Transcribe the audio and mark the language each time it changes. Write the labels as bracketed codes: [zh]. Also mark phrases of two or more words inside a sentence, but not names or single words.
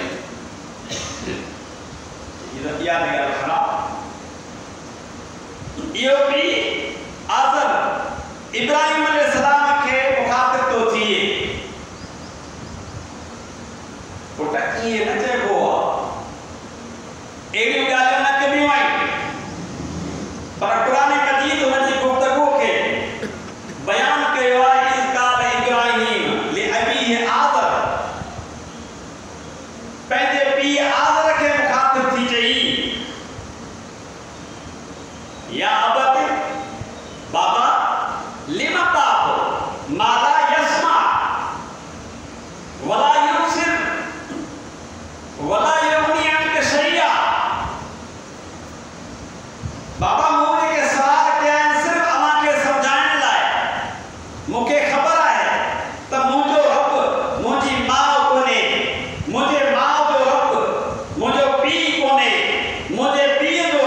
[sd] इहा ॻाल्हि ख़राबु इहो बि आज़र इब्राहिम अलैहिस्सलाम खे मुखातिब थो थिए पुट ईअं न चइबो आहे अहिड़ियूं ॻाल्हियूं न कबियूं आहिनि पर क़ुरान मजीद हुनजी गुफ़्तगू खे बयान कयो आहे [ar] إذ قال إبراهيم لأبيه آزر [sd] पंहिंजे पीउ आज़र खे मुखातिब थी चई [ar] يا أبت [sd] बाबा [ar] لم تعب ما لا يسمع ولا يبصر ولا يغني عنك شيئا [sd] बाबा मूं के सवाल कया आहिनि सिर्फ़ अव्हांखे सम्झाइण लाइ मूंखे ख़बर आहे त मुंहिंजो रब मुंहिंजी माउ कोन्हे मुंहिंजे माउ जो रब मुंहिंजो पीउ कोन्हे मुंहिंजे पीउ जो